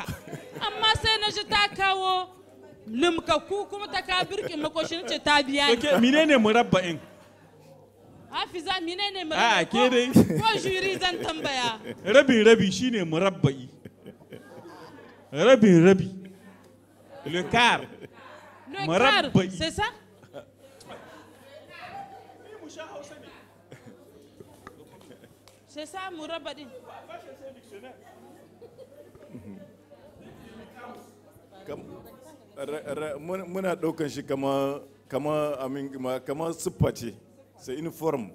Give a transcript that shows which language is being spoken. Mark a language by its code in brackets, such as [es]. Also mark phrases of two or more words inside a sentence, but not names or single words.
[ha] Amma sai na ji ta kawo lumkakku kuma ta kawo birkin makoshi ce ta biya ni. Menene murabba'in? Hafiza menene murabba? Ke dai. Ko juri zan tambaya. Rabi shine murabba'i. Rabi. [fr] Le quart. Le quart, c'est ça? C'est ça, [ha] murabba'in. muna ɗaukan shi kama siffa ce, [fr] c'est une forme.